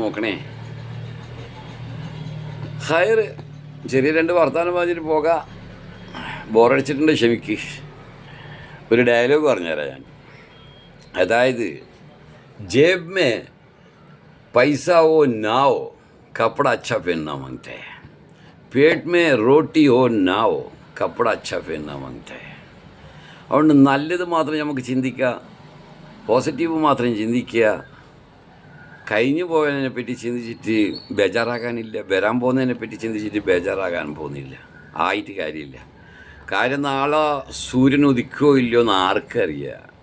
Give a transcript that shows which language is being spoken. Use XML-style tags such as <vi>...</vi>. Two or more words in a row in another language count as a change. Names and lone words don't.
<ml>നോക്കണേ. ഹയർ ചെറിയ 2 വർത്തമാനം പറഞ്ഞിട്ട് പോകാം. ബോറടിച്ചിട്ടുണ്ട്, ക്ഷമിക്ക്. ഒരു ഡയലോഗ് പറഞ്ഞുതരാം ഞാൻ.</ml> <hi>അതായത് जेब में पैसा हो ना हो कपड़ा अच्छा पहनना मांगते हैं, पेट में रोटी हो ना हो कपड़ा अच्छा पहनना मांगते हैं.</hi> <ml>അതുകൊണ്ട് നല്ലത് മാത്രം നമുക്ക് ചിന്തിക്കുക, പോസിറ്റീവ് മാത്രം ചിന്തിക്കുക. കഴിഞ്ഞു പോയതിനെ പറ്റി ചിന്തിച്ചിട്ട് ബേജാറാകാനില്ല, വരാൻ പോകുന്നതിനെ പറ്റി ചിന്തിച്ചിട്ട് ബേജാറാകാൻ പോകുന്നില്ല. ആയിട്ട് കാര്യമില്ല. കാര്യം നാളെ സൂര്യൻ ഉദിക്കുകയോ ഇല്ലയോ എന്ന് ആർക്കറിയാം.</ml>